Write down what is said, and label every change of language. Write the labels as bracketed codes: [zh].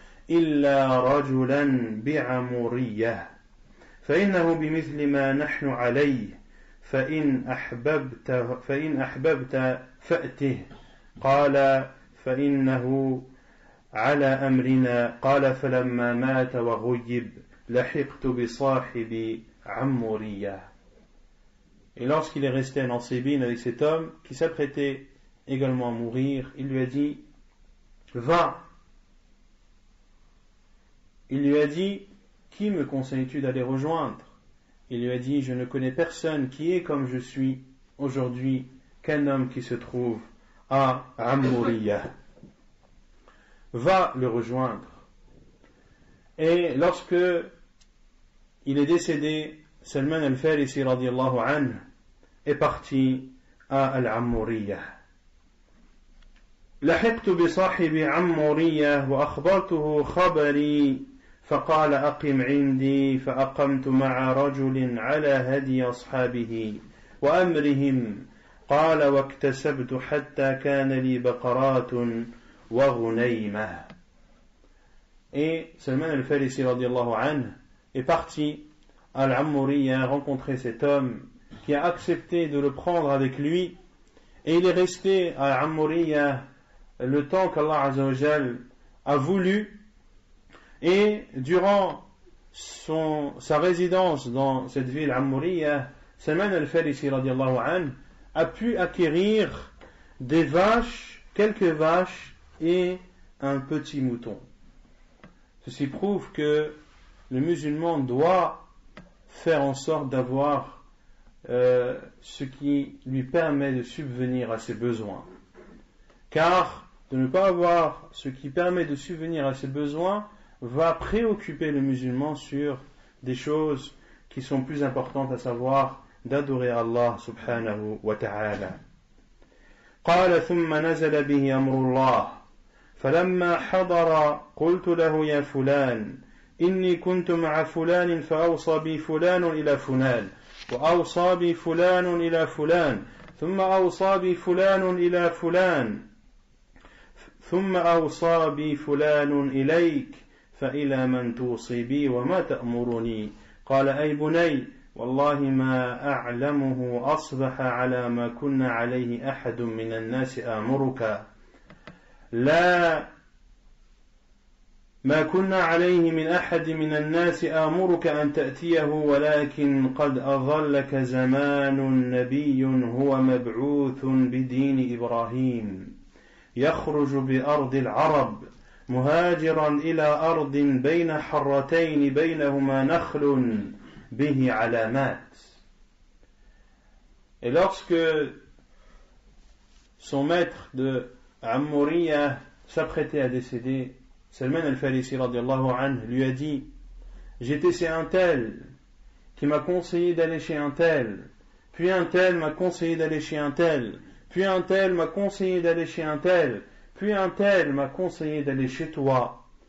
[ar] إلا رجلا بعمورية فإنه بمثل ما نحن عليه فإن أحببت فأته قال فإنه على أمرنا قال فلما مات وغيب لحقت بصاحب عمورية. [fr] Et lorsqu'il est resté à Nasibin avec cet homme qui s'apprêtait également à mourir, il lui a dit va. Il lui a dit qui me conseilles-tu d'aller rejoindre? Il lui a dit je ne connais personne qui est comme je suis aujourd'hui qu'un homme qui se trouve à Ammouriya. Va le rejoindre. Et lorsque il est décédé, Salman al-Farisi radiallahu anhu est parti à Al-Ammouriya. [ar] لحقت بصاحب عمورية وأخبرته خبري فقال أقم عندي فأقمت مع رجل على هدي أصحابه وأمرهم قال واكتسبت حتى كان لي بقرات وغنيمة. [fr] Et Salman al-Farisi radiallahu anhu est parti à Al-Ammouriya rencontrer cet homme qui a accepté de le prendre avec lui et il est resté à Al-Ammouriya le temps qu'Allah Azza wa Jal a voulu et durant sa résidence dans cette ville Ammouriya, Salman al-Farisi radiallahu anhu a pu acquérir des vaches, quelques vaches et un petit mouton. Ceci prouve que le musulman doit faire en sorte d'avoir ce qui lui permet de subvenir à ses besoins. Car de ne pas avoir ce qui permet de subvenir à ses besoins va préoccuper le musulman sur des choses qui sont plus importantes, à savoir d'adorer Allah subhanahu wa ta'ala. [ar] قال ثم نزل به أمر الله فلما حضر قلت له يا فلان إني كنت مع فلان فأوصى بي فلان إلى فلان وأوصى بي فلان إلى فلان ثم أوصى بي فلان إلى فلان ثم أوصى بي فلان إليك فإلى من توصي بي وما تأمرني قال أي بني والله ما أعلمه أصبح على ما كنا عليه أحد من الناس آمرك لا ما كنا عليه من أحد من الناس آمرك أن تأتيه ولكن قد أظلك زمان نبي هو مبعوث بدين إبراهيم يخرج بأرض العرب مهاجرا إلى أرض بين حرتين بينهما نخل به علامات. [fr] Et lorsque son maître de Ammuriya s'apprêtait à décéder, Salman al-Farisi radiallahu anhu lui a dit: j'étais chez un tel qui m'a conseillé d'aller chez un tel, puis un tel m'a conseillé d'aller chez un tel, puis un tel m'a conseillé d'aller chez un tel, puis un tel m'a conseillé d'aller chez toi.